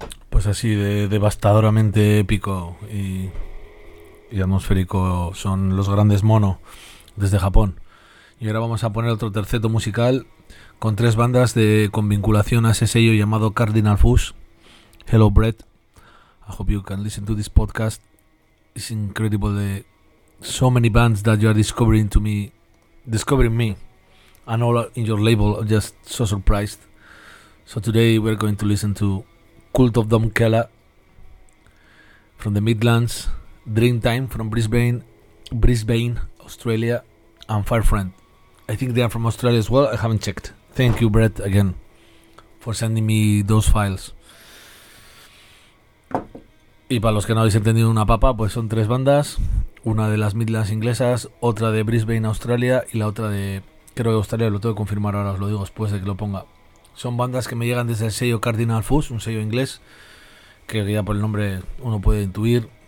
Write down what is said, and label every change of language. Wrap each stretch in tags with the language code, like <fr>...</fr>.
<es>Pues así, de devastadoramente épico y atmosférico son los grandes Mono desde Japón. Y ahora vamos a poner otro terceto musical con tres bandas de con vinculación a ese sello llamado Cardinal Fuzz.</es> <en>Hello Brett, I hope you can listen to this podcast. It's incredible, the so many bands that you are discovering me and all in your label. I'm just so surprised. So today we're going to listen to Cult of Dom Kella from the Midlands, Dreamtime from Brisbane, Australia, and Firefriend. I think they are from Australia as well. I haven't checked. Thank you, Brett, again, for sending me those files.</en> <es>Y para los que no habéis entendido una papa, pues son tres bandas. Una de las Midlands inglesas, otra de Brisbane, Australia, y la otra de, creo que Australia, lo tengo que confirmar ahora, os lo digo después de que lo ponga. Son bandas que me llegan desde el sello Cardinal Fuzz, un sello inglés, que ya por el nombre uno puede intuir.</es>